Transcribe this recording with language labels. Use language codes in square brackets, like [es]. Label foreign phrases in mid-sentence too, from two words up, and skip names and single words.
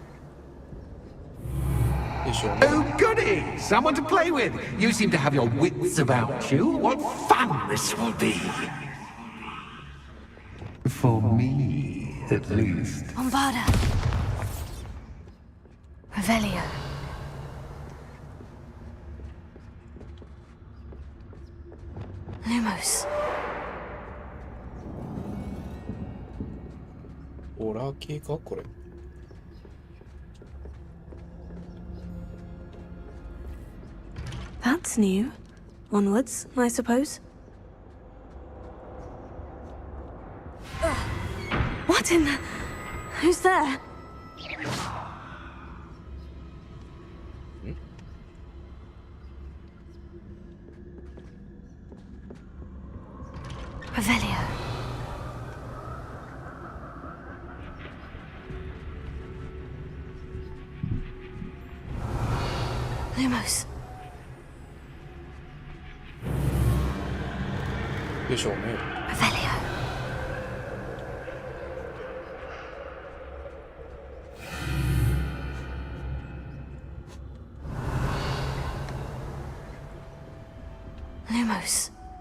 [en] Oh, goody! Someone to play with! You seem to have your wits about you. What fun this will be! For me, at least. Bombarda. Revelio. Lumos. [ja] ホラー系かこれ。 [en] That's new. Onwards, I suppose. What in the... Who's there? Revelio. Lumos. [ja] でしょうね。 [en] Revelio. Lumos.